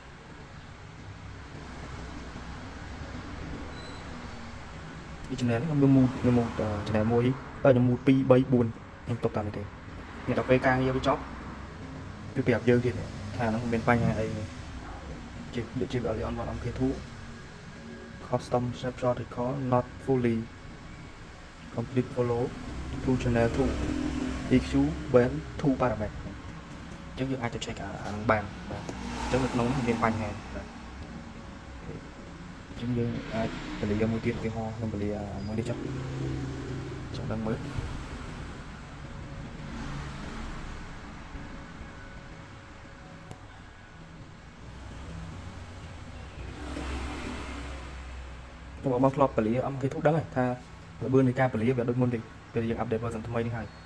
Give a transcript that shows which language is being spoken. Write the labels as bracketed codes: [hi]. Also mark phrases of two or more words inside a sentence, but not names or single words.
[km] ពី channel ហ្នឹងខ្ញុំមូត channel មួយខ្ញុំមូត2 3 4ខ្ញុំទុកតាមនេះទេ នេះដល់ពេលការងារវាចប់វាប្រាប់យើងទៀតថាហ្នឹងមានបញ្ហាអីជា [en] on MK2 custom snapshot recall not fully complete follow to channel 2 EQ when 2 parameter [km] អញ្ចឹងយើងអាចទៅ check អាហ្នឹងបានបាទអញ្ចឹងនៅក្នុងនេះមានបញ្ហាបាទ អញ្ចឹងយើងអាចពលាមួយទៀតឧទាហរណ៍ខ្ញុំពលាមួយនេះចុះចាំដឹងមើល ខ្ញុំមកធ្លាប់ពលា MK2 ដឹងហើយថាល្បឿននៃការពលាវាដូចមុនទេពេលយើង [en] update version [km] ថ្មីនេះហើយ